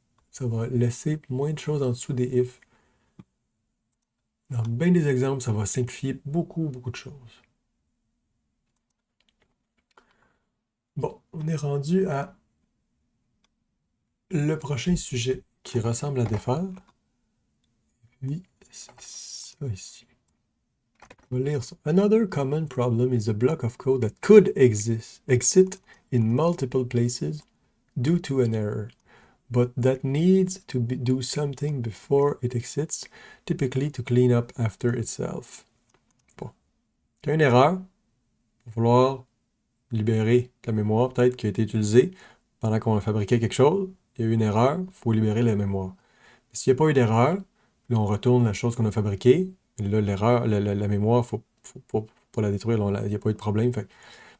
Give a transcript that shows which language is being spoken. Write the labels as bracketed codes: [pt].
[fr] Ça va laisser moins de choses en dessous des ifs. Dans bien des exemples, ça va simplifier beaucoup, beaucoup de choses. Bon, on est rendu à le prochain sujet qui ressemble à défaire. Puis, c'est ça ici. On va lire ça. [en] Another common problem is a block of code that could exit in multiple places due to an error, but that needs to do something before it exits, typically to clean up after itself. [fr] Bon. Il y a une erreur, il va falloir libérer la mémoire peut-être qui a été utilisée pendant qu'on a fabriqué quelque chose. Il y a eu une erreur, il faut libérer la mémoire. S'il n'y a pas eu d'erreur, là on retourne la chose qu'on a fabriquée. Là, l'erreur, la mémoire, il faut pas la détruire, il n'y a pas eu de problème. Fait.